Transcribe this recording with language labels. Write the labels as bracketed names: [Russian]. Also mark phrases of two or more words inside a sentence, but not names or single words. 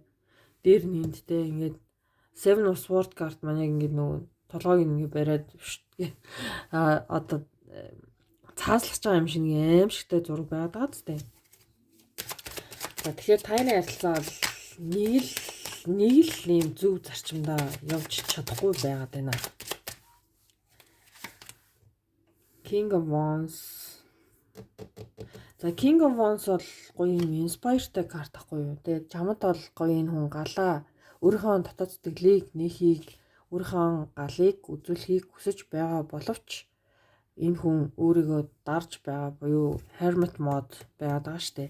[Mongolian] Дээр нь эндтэй ингээд Seven of Swords карт маань яг ингээд нөгөө толгойг ингээд бариад одоо цааслах байгаа юм шиг аимшигтай зураг байгаад байгаа зү. За тэгэхээр таарын харилцаа бол нэг л ийм зөв зарчимдаа явж чадахгүй байгаад байна. King of Wands. За King of Wands бол гоё юм inspireтай карт ахгүй юу? Тэгээд чамд бол гоё энэ хүн галаа өөрийнхөө дотоод сэтгэлийг нээхийг өөрийнхөө галыг үзүүлэхийг хүсэж байгаа боловч энэ хүн өөрийгөө дарж байгаа буюу [English] hermit mode [Mongolian] байгаад байгаа штэ.